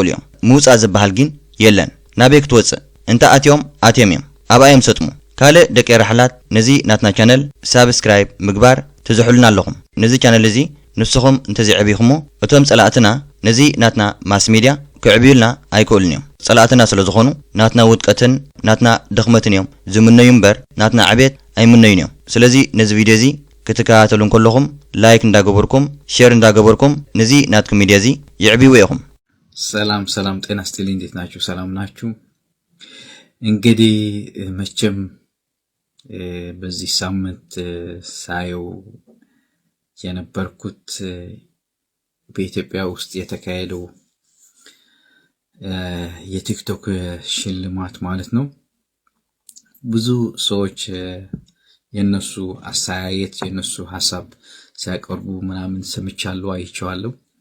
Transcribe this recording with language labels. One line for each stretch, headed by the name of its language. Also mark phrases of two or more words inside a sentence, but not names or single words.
Tigrinya: እዮም ምውፃእ ዝበሃል ግን የለን ናበይ ክትወፅእ እንታ ኣትዮም እዮም ኣብኣዮም ሰጥሙ ካልእ ደቂ ራሕላት ነዚ ናትና ቻነል ሳብስክራይብ ምግባር ትዝሕሉና ኣለኹም ነዚ ቻነል እዚ ንስኹም እንተዘይዕብይኹሞ እቶም ጸላእትና ነዚ ናትና ማስ ሚድያ ክዕብዩልና ኣይክእሉን እዮም ጸላእትና ስለ ዝኾኑ ናትና ውድቀትን ናትና ድኽመትን እዮም ዝምነዩ እምበር ናትና ዕቤት ኣይምነዩን እዮም ስለዚ ነዚ ቪድዮ እዚ ክትከታተሉ ከለኹም ላይክ እንዳገበርኩም ሼር እንዳገበርኩም ነዚ ናትኩም ሚድያ እዚ ይዕብዩ ኢኹም
Amharic: ሰላም ጤና ይስጥልኝ እንዴት ናችሁ ሰላም ናችሁ እንግዲህ መቼም በዚህ ሳምንት ሳየው የነበርኩት በኢትዮጵያ ውስጥ የተካሄደው የቲክቶክ ሽልማት ማለት ነው ብዙ ሰዎች የነሱ አስተያየት የነሱ ሐሳብ ሲያቀርቡ ምናምን ሰምቻለሁ አይቼዋለሁ